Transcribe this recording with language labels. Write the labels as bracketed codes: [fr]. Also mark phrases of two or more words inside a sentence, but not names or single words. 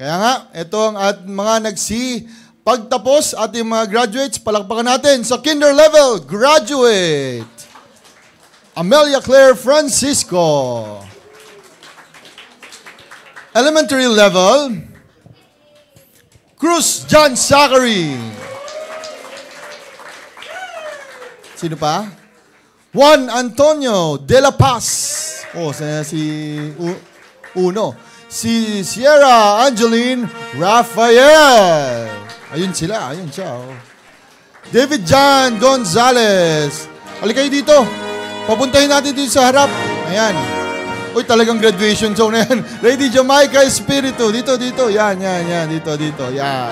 [tl] Kaya nga, ito ang mga nagsipagtapos at yung mga graduates, palakpakan natin sa [en] kinder level graduate. Amelia Claire Francisco. Elementary level, Cruz John Zachary. [tl] Sino pa? Juan Antonio de la Paz. Uno. Si Sierra Angeline Rafael. Ayun siya. David John Gonzalez. Halika kayo dito. Papuntahin natin dito sa harap. Ayan. Uy, talagang [en] graduation zone [tl] na yan. Lady Jamaica Espiritu. Dito. Yan. Dito. Yan.